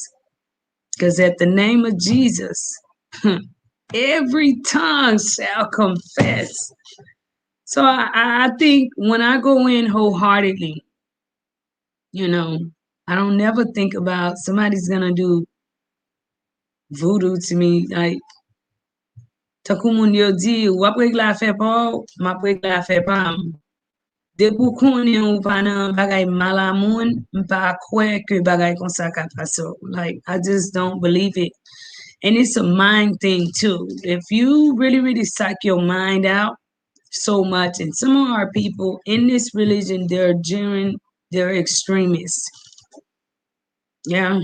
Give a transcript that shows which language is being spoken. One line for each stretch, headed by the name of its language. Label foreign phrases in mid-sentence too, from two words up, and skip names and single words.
English: Because at the name of Jesus, every tongue shall confess. So I think when I go in wholeheartedly, you know, I don't never think about somebody's going to do voodoo to me.
Haitian Creole: Like, takou moun yo di, wap reg la fe pa ou, map reg la fe pa m. De pou konen ou pa nan bagay mala moun, mpa kwe ke bagay kon sa ka paso.
English: Like, I just don't believe it. And it's a mind thing too. If you really, really psych your mind out so much, and some of our people in this religion, they're extremists. Yeah.